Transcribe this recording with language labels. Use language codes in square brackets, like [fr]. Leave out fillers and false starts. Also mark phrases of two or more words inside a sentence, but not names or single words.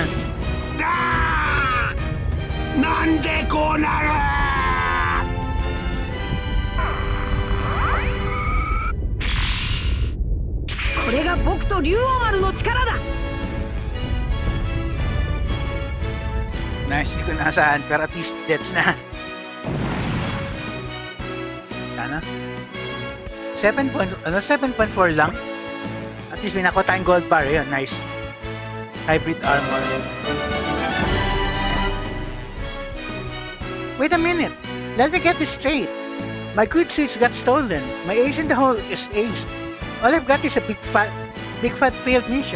[ja] だーなんでこうなる。これが僕と竜王丸の力だ。 [tl] Nice, hindi ko nasaan, pero [en] at least [tl] depths na. Sana? 7.4 lang? [en] At least [tl] may nakuha tayong gold bar. Yun, [en] nice. Hybrid armor. Wait a minute. Let me get this straight. My good suits got stolen. My ace in the hole is aced. All I've got is a big fat failed mission.